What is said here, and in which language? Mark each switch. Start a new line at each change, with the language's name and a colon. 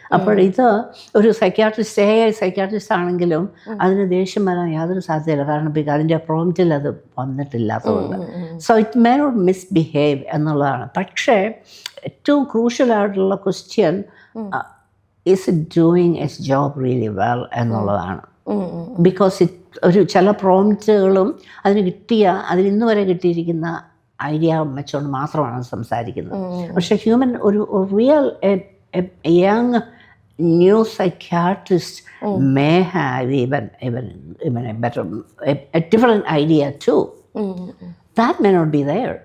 Malayalam: അപ്പോൾ ഇത് ഒരു സൈക്യാട്രിസ്റ്റ് ആണെങ്കിലും അതിന് ദേഷ്യം വരാൻ യാതൊരു സാധ്യതയില്ല. കാരണം അതിൻ്റെ പ്രോംപ്റ്റിൽ അത് വന്നിട്ടില്ലാത്തതുകൊണ്ട്.
English: so it may not misbehave
Malayalam: എന്നുള്ളതാണ്. പക്ഷേ ഏറ്റവും ക്രൂഷ്യലായിട്ടുള്ള question,
English: is it doing its job really well
Malayalam: എന്നുള്ളതാണ്. ബിക്കോസ് ഒരു ചില പ്രോംപ്റ്റുകളും അതിന് ഇന്ന് വരെ കിട്ടിയിരിക്കുന്ന ഐഡിയ വെച്ചുകൊണ്ട് മാത്രമാണ് സംസാരിക്കുന്നത്.
English: പക്ഷേ ഹ്യൂമൻ ഒരു real young new psychiatrist may have even a better a different idea too. That may not be there.